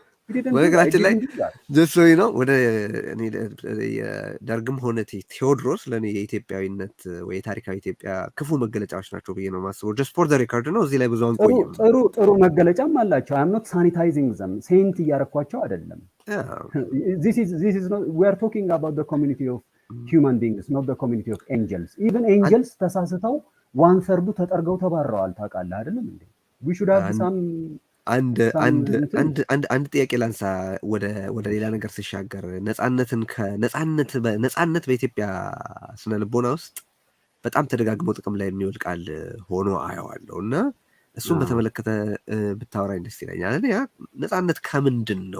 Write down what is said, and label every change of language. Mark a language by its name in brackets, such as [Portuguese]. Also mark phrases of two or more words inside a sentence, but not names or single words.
[Amharic] በነገራችን ላይ ጀሶይ ነው ወደ ደርግም ሆነ ቴዎድሮስ ለእኔ የኢትዮጵያዊነት ወይ የታሪካዊ ኢትዮጵያ ክፉ መገለጫዎች ናቸው ብዬ ነው የማስበው። [English] just for the record [Amharic] ነው። እዚህ ላይ ብዙ አንቆይም። ጥሩ መገለጫም አላቸው። [English] I'm not sanitizing them [Amharic] ሴንት እያረኳቸው አይደለም። [English] we are talking about the community of human beings, not the community of angels. Even angels [Amharic] ተሳስተው [English] one third [Amharic] ተጠርገው ተባረዋል። ታውቃለህ አይደለም እንዴ? [English] we should have some [Amharic] አንድ ጥያቄ ላንሳ። ወደ ሌላ ነገር ሲሻገር ነፃነት በኢትዮጵያ ስነ ልቦና ውስጥ በጣም ተደጋግሞ ጥቅም ላይ የሚውል ቃል ሆኖ አየዋለሁ እና እሱን በተመለከተ ብታወራኝ ደስ ይለኛል። ነፃነት ከምንድን ነው?